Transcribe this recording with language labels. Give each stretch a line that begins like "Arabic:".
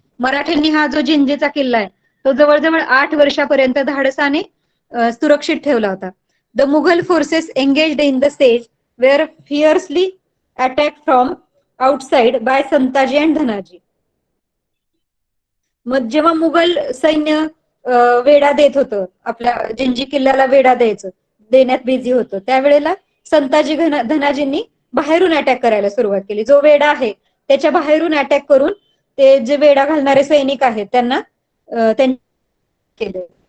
Marathi: मराठ्यांनी हा जो जिंजीचा किल्ला आहे तो जवळजवळ 8 वर्षापर्यंत धाडसाने सुरक्षित ठेवला होता.
English: The Mughal forces engaged in the siege were fiercely attacked from outside by Santaji and Dhanaji.
Marathi: मग जेव्हा मुघल सैन्य वेढा देत होतं, आपल्या जिंजी किल्ल्याला वेढा देण्यात बिझी होतं, त्यावेळेला संताजी धनाजींनी बाहेरून अटॅक करायला सुरुवात केली. जो वेढा आहे त्याच्या बाहेरून अटॅक करून ते जे वेढा घालणारे सैनिक आहेत त्यांना केले.